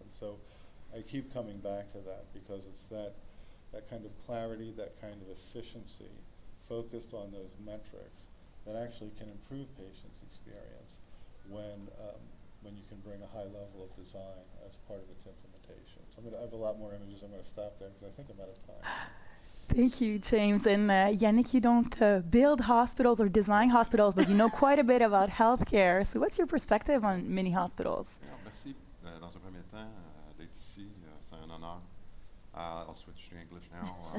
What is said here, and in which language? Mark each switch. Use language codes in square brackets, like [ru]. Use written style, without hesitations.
[en] And so I keep coming back to that because it's that kind of clarity, that kind of efficiency, focused on those metrics that actually can improve patients' experience when you can bring a high level of design as part of its implementation. So I have a lot more images. I'm going to stop there because I think I'm out of time. Thank you, James. And Yanick, you don't build hospitals or design hospitals, but you know quite a bit about healthcare. So what's your perspective on mini-hospitals? [fr] Merci. Dans un premier temps, d'être ici, c'est un honneur. [en] I'll switch to English now.